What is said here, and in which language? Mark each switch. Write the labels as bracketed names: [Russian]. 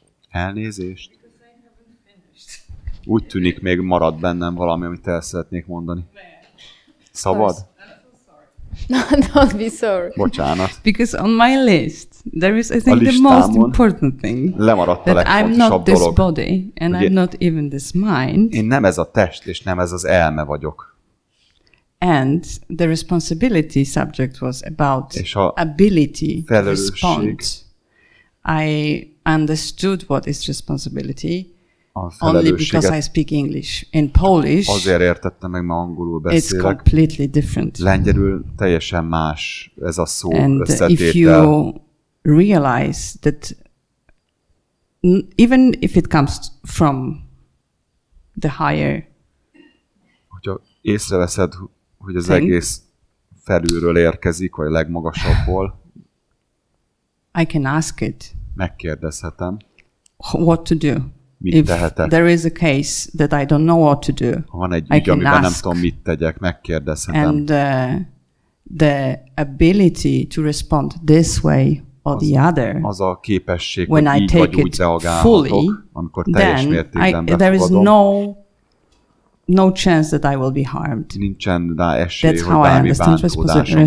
[Hungarian] Elnézést. Úgy tűnik, még marad bennem valami, amit el szeretnék mondani. Szabad? [English] Don't be sorry. [Hungarian] Bocsánat. [English] Because on my list, there is, I think, the most important thing. That I'm not this body, and I'm not even this mind. [Hungarian] Én nem ez a test, és nem ez az elme vagyok. [English] And the responsibility subject was about ability to respond. I understood what is responsibility only because I speak English. In Polish, [Hungarian] azért értettem meg, mert angolul beszélek. [English] It's completely different. [Hungarian] Lengyelül teljesen más ez a szó összetétel. [English] And if you realize that even if it comes from the higher, [Hungarian] hogyha észreveszed, hogy az egész felülről érkezik, vagy a legmagasabbból, [English] I can ask it. [Hungarian] Megkérdezhetem. [English] What to do? [Hungarian] Mit tehetek? [English] There is a case that I don't know what to do. [Hungarian] Ha van egy ügy, amiben nem tudom, mit tegyek, megkérdezhetem. [English] And the ability to respond this way or the other. [Hungarian] Az a képesség, hogy így vagy úgy reagálhatok, amikor teljes mértékben befogadom. [English] There is no chance that I will be harmed. [Hungarian] Nincsen rá esély, hogy bármi bántódásom